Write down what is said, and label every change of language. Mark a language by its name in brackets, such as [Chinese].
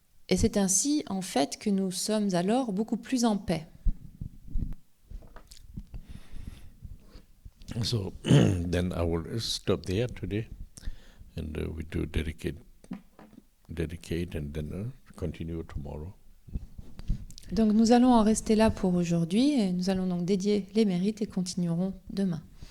[French] Et c'est ainsi, en fait, que nous sommes alors beaucoup plus en paix. [English] So then I will stop there today, and we do dedicate and then continue tomorrow. [French] Donc nous allons en rester là pour aujourd'hui et nous allons donc dédier les mérites et continuerons demain.